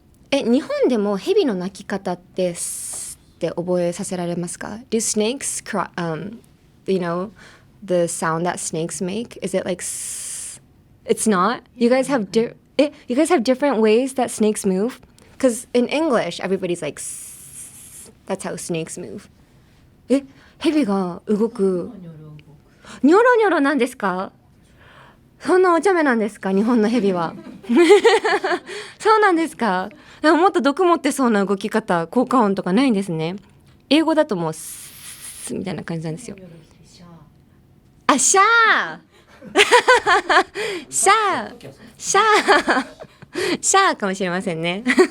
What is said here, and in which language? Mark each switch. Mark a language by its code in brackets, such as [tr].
[ja] 日本でも蛇の鳴き方って覚えさせられますか？ [en] Do snakes cry, you know the sound that snakes make? Is it like it's not? You guys have you guys have different ways that snakes move? Because in English everybody's like that's how snakes move. [ja] 蛇が動くニョロニョロなんですか？そんなお茶目なんですか、日本の蛇は。そうなんですか。でももっと毒持ってそうな動き方、効果音とかないんですね。英語だともうスみたいな感じなんですよ。あ、シャーシャーシャーシャーかもしれませんね。